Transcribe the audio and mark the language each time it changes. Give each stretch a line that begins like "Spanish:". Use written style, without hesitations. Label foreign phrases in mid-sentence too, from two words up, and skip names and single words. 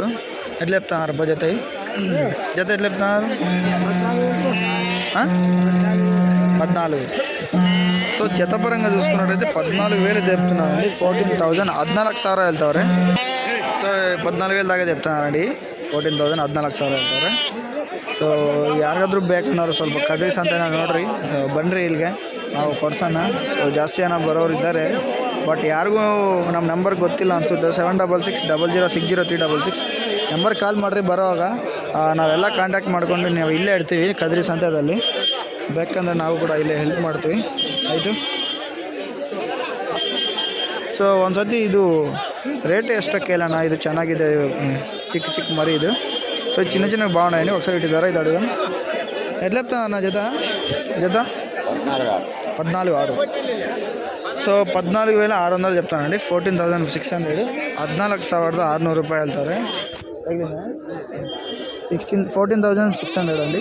Telugu: ఎట్లా చెప్తున్నారు అబ్బా జత? జత ఎట్లా చెప్తున్నారు? 14. సో జత పరంగా చూసుకున్నట్టయితే 14,000 చెప్తున్నారండి. 14,000. 14,000 వెళ్తారు. సో 14,000 దాకా చెప్తున్నారండి.
Kannada: 14,000 14,000 ಹೇಳ್ತಾರೆ. ಸೊ ಯಾರಿಗಾದ್ರೂ ಬೇಕನ್ನೋರು ಸ್ವಲ್ಪ ಕದ್ರಿ ಸಂತೆನ ನೋಡ್ರಿ, ಬನ್ನಿರಿ ಇಲ್ಲಿಗೆ, ನಾವು ಕೊಡ್ಸೋಣ. ಸೊ ಜಾಸ್ತಿ ಜನ ಬರೋರು ಇದ್ದಾರೆ, ಬಟ್ ಯಾರಿಗೂ ನಮ್ಮ ನಂಬರ್ ಗೊತ್ತಿಲ್ಲ ಅನಿಸುತ್ತೆ. 7660060366 ನಂಬರ್ ಕಾಲ್ ಮಾಡಿರಿ. ಬರೋವಾಗ ನಾವೆಲ್ಲ ಕಾಂಟ್ಯಾಕ್ಟ್ ಮಾಡ್ಕೊಂಡು ನಾವು ಇಲ್ಲೇ ಇರ್ತೀವಿ ಕದ್ರಿ ಸಂತೆದಲ್ಲಿ. ಬೇಕಂದ್ರೆ ನಾವು ಕೂಡ ಇಲ್ಲೇ ಹೆಲ್ಪ್ ಮಾಡ್ತೀವಿ. ಆಯಿತು. ಸೊ ಒಂದು ಸತಿ ಇದು ರೇಟ್ ಎಷ್ಟಕ್ಕೆ ಕೇಳೋಣ, ಇದು ಚೆನ್ನಾಗಿದೆ.
Telugu: చిక్ మరీ ఇది. సో చిన్న చిన్నవి బాగున్నాయండి. ఒకసారి ఇటు ధర అయితే అడుగుదాం. ఎట్లా చెప్తా అన్న జత 14,600. సో 14,600 చెప్తానండి. 14,600. 14,600 రూపాయలు వెళ్తారు. 14,600 అండి.